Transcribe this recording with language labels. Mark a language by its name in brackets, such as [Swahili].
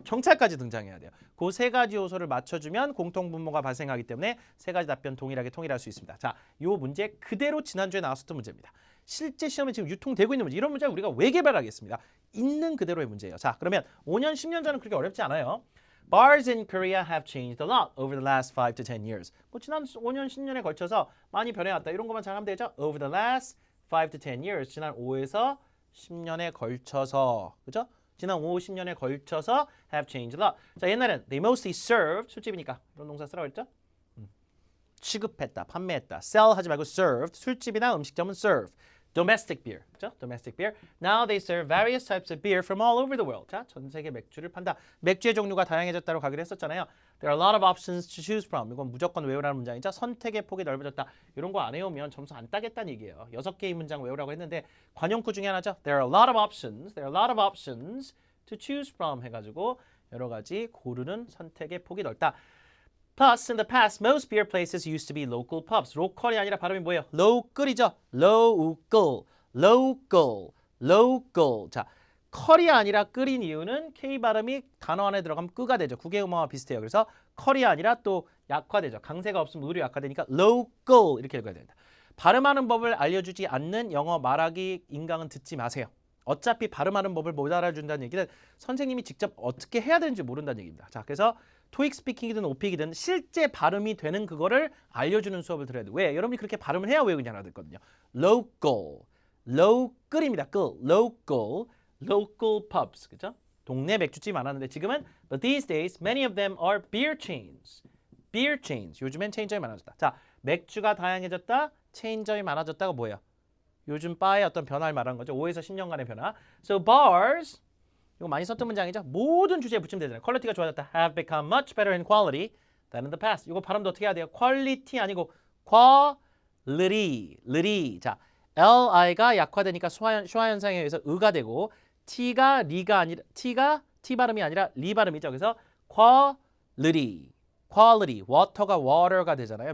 [Korean] 경찰까지 등장해야 돼요. 그 세 가지 요소를 맞춰주면 공통분모가 발생하기 때문에 세 가지 답변 동일하게 통일할 수 있습니다. 자, 이 문제 그대로 지난주에 나왔었던 문제입니다. 실제 시험에 지금 유통되고 있는 문제. 이런 문제를 우리가 왜 개발하겠습니다. 있는 그대로의 문제예요. 자, 그러면 5년, 10년 전은 그렇게 어렵지 않아요. [English] Bars in Korea have changed a lot over the last 5 to 10 years. [Korean] 뭐 지난 5년, 10년에 걸쳐서 많이 변해왔다. 이런 것만 잘 하면 되죠. [English] Over the last 5 to 10 years. [Korean] 지난 5에서 10년에 걸쳐서. 그죠? 지난 5, 10년에 걸쳐서 [English] have changed a lot. [Korean] 자, 옛날엔 [English] they mostly served. [Korean] 술집이니까 이런 동사 쓰라고 했죠? 취급했다, 판매했다. sell 하지 말고 served. 술집이나 음식점은 serve. [English] Domestic beer, [Korean] 그렇죠? [English] Domestic beer. Now they serve various types of beer from all over the world. [Korean] 자, 전 세계 맥주를 판다. 맥주의 종류가 다양해졌다고 가기로 했었잖아요. [English] There are a lot of options to choose from. [Korean] 이건 무조건 외우라는 문장이죠. 선택의 폭이 넓어졌다. 이런 거 안 외우면 점수 안 따겠다는 얘기예요. 6개의 문장 외우라고 했는데 관용구 중에 하나죠. [English] There are a lot of options. There are a lot of options to choose from [Korean] 해가지고 여러 가지 고르는 선택의 폭이 넓다. [English] Plus, in the past, most beer places used to be local pubs. [Korean] 로컬이 아니라 발음이 뭐예요? [English] local이죠. local, local, local. [Korean] 자, 컬이 아니라 끓인 이유는 K 발음이 단어 안에 들어가면 끄가 되죠. 국외음화와 비슷해요. 그래서 컬이 아니라 또 약화되죠. 강세가 없으면 의류 약화되니까 local 이렇게 읽어야 됩니다. 발음하는 법을 알려주지 않는 영어 말하기 인강은 듣지 마세요. 어차피 발음하는 법을 못 알아준다는 얘기는 선생님이 직접 어떻게 해야 되는지 모른다는 얘기입니다. 자, 그래서 토익 스피킹이든 오픽이든 실제 발음이 되는 그거를 알려주는 수업을 들어야 돼. 왜? 여러분이 그렇게 발음을 해야 외우기 알아듣거든요. [English] local, local입니다. local, local pubs, [Korean] 그죠? 동네 맥주집 많았는데 지금은 [English] but these days many of them are beer chains. beer chains. [Korean] 요즘엔 체인점이 많아졌다. 자, 맥주가 다양해졌다. 체인점이 많아졌다가 뭐예요? 요즘 바의 어떤 변화를 말하는 거죠. 5에서 10년간의 변화. [English] So bars, [Korean] 이거 많이 썼던 문장이죠. 모든 주제에 붙이면 되잖아요. 퀄리티가 좋아졌다. [English] Have become much better in quality than in the past. [Korean] 이거 발음도 어떻게 해야 돼요? 퀄리티 아니고 quality. 자, li가 약화되니까 슈화 현상에 의해서 의가 되고 t가 리가 아니라 t가 t 발음이 아니라 리 발음이죠. 그래서 quality. water가 water가 되잖아요.